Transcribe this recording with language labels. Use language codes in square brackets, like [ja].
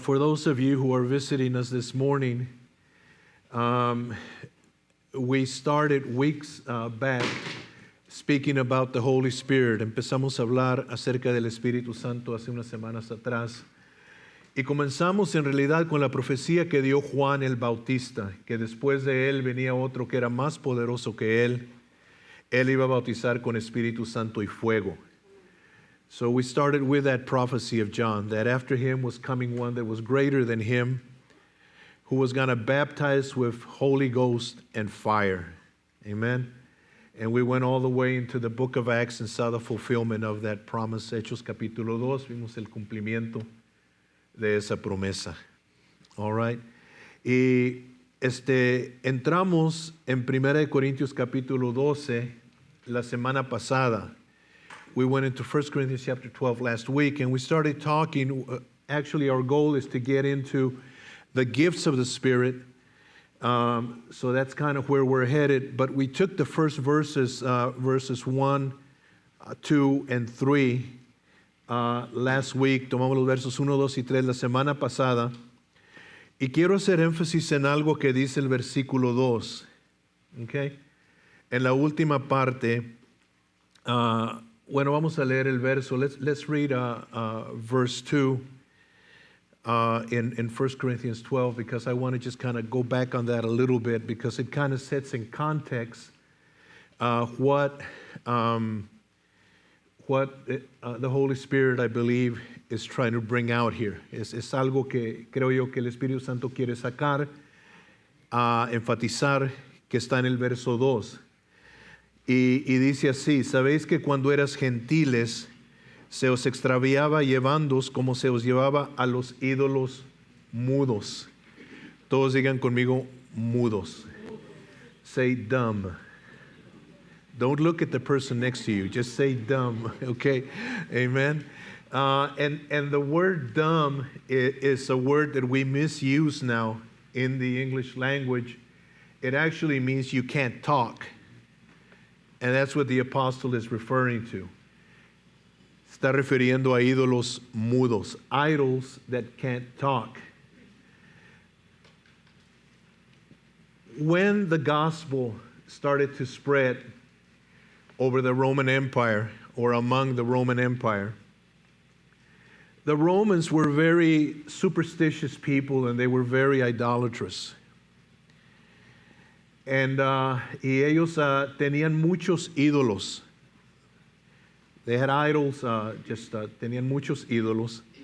[en] For those of you who are visiting us this morning, we started weeks back speaking about the Holy Spirit. [es] Empezamos a hablar acerca del Espíritu Santo hace unas semanas atrás. Y comenzamos en realidad con la profecía que dio Juan el Bautista, que después de él venía otro que era más poderoso que él. Él iba a bautizar con Espíritu Santo y fuego. [en] So we started with that prophecy of John, that after him was coming one that was greater than him, who was going to baptize with Holy Ghost and fire. Amen. And we went all the way into the book of Acts and saw the fulfillment of that promise. [es] Hechos capítulo 2, vimos el cumplimiento de esa promesa. [en] All right. [es] Y entramos en 1 Corintios capítulo 12 la semana pasada. [en] We went into 1 Corinthians chapter 12 last week, and we started talking. Actually, our goal is to get into the gifts of the Spirit. So that's kind of where we're headed. But we took the first verses 1, 2, and 3. Last week, [es] tomamos los versos 1, 2 y 3 la semana pasada, y quiero hacer énfasis en algo que dice el versículo 2, okay? En la última parte, bueno, vamos a leer el verso. [en] Let's read verse 2 in 1 Corinthians 12, because I want to just kind of go back on that a little bit, because it kind of sets in context what the Holy Spirit, I believe, is trying to bring out here. [es] Es algo que creo yo que el Espíritu Santo quiere sacar, enfatizar, que está en el verso 2. Y dice así: sabéis que cuando eras gentiles se os extraviaba llevándoos como se os llevaba a los ídolos mudos. Todos digan conmigo, mudos. [en] Say dumb. Don't look at the person next to you. Just say dumb, okay? Amen. And the word dumb is a word that we misuse now in the English language. It actually means you can't talk. And that's what the apostle is referring to. [es] Está refiriendo a ídolos mudos, [en] idols that can't talk. When the gospel started to spread over the Roman Empire, or among the Roman Empire, the Romans were very superstitious people, and they were very idolatrous. [es] And y ellos tenían muchos ídolos. [en] They had idols, [es] tenían muchos ídolos.